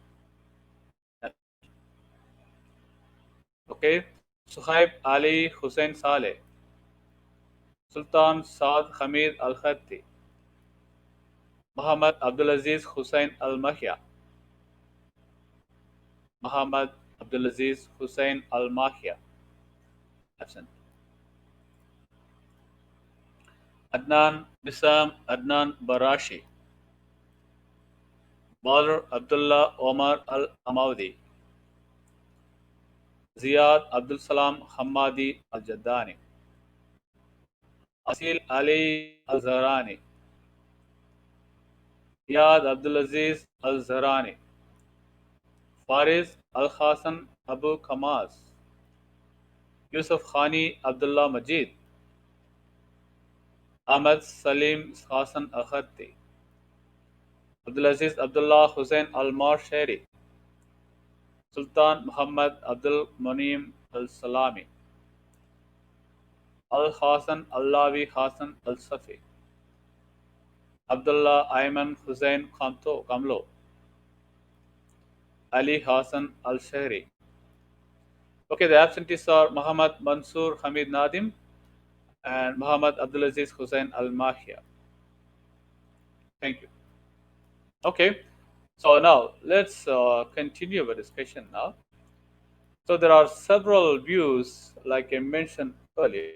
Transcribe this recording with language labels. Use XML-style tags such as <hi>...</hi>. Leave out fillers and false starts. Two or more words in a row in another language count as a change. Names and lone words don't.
<en>Okay, Suhaib Ali Hussein Saleh, Sultan Saad Hamid Al Khatti, Muhammad Abdulaziz Hussein Al Mahya, Muhammad Abdulaziz Hussein Al Mahya, absent. Adnan Bisam Adnan Barashi, Badr Abdullah Omar Al Amaudi, Ziyad Abdul Salam Hamadi Al Jaddani, Asil Ali Al Zahrani, Iyad Abdulaziz Al Zahrani, Faris Al Hasan Abu Kamas, Yusuf Khani Abdullah Majid, Ahmad Salim Hasan Al Khatti, Abdulaziz Abdullah Hussein Al Marshari, Sultan Muhammad Abdul Munim Al Salami, Al Hasan Allawi Hasan Al Safi, Abdullah Ayman Hussein Kamlo, Ali Hasan Al Shahri. Okay, the absentees are Muhammad Mansur Hamid Nadim and Muhammad Abdulaziz Hussein Al Mahia. Thank you. Okay, so now let's continue the discussion now. So there are several views, like I mentioned earlier.</en>